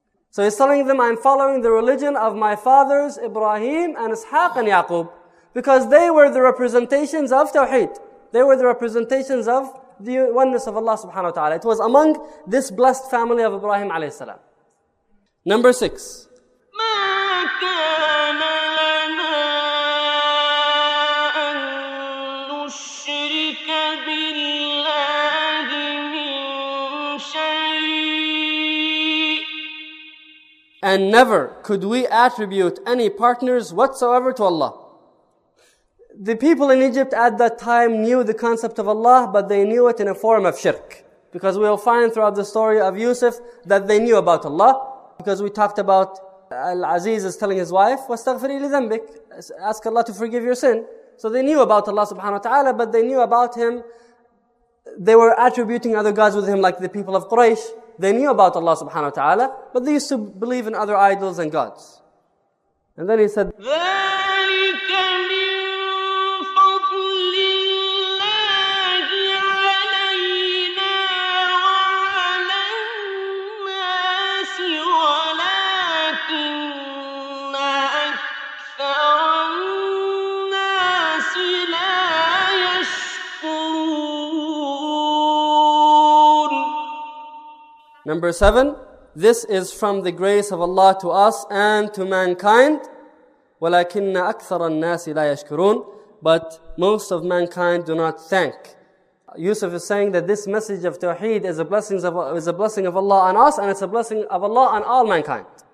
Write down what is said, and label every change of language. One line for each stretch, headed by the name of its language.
English: So he's telling them, I'm following the religion of my fathers, Ibrahim and Ishaq and Yaqub, because they were the representations of Tawheed. They were the representations of the oneness of Allah subhanahu wa ta'ala. It was among this blessed family of Ibrahim alayhi salam. Number 6.
Arabic: ما كان لنا أن نشرك بالله من شيء
English: And never could we attribute any partners whatsoever to Allah. The people in Egypt at that time knew the concept of Allah, but they knew it in a form of shirk. Because we'll find throughout the story of Yusuf that they knew about Allah. Because we talked about Al-Aziz is telling his wife,
Arabic: وَاسْتَغْفِرِي لِذَنْبِكَ,
English: ask Allah to forgive your sin. So they knew about Allah subhanahu wa ta'ala, but they knew about Him. They were attributing other gods with Him, like the people of Quraysh. They knew about Allah subhanahu wa ta'ala, but they used to believe in other idols and gods. And then he said,
Arabic: ذلك من فضل الله علينا وعلى الناس ولكن أكثر الناس لا يشكرون.
English: Number 7, this is from the grace of Allah to us and to mankind.
Arabic: وَلَكِنَّ أَكْثَرَ النَّاسِ لَا يَشْكُرُونَ.
English: But most of mankind do not thank. Yusuf is saying that this message of Tawheed is a blessing of Allah on us, and it's a blessing of Allah on all mankind.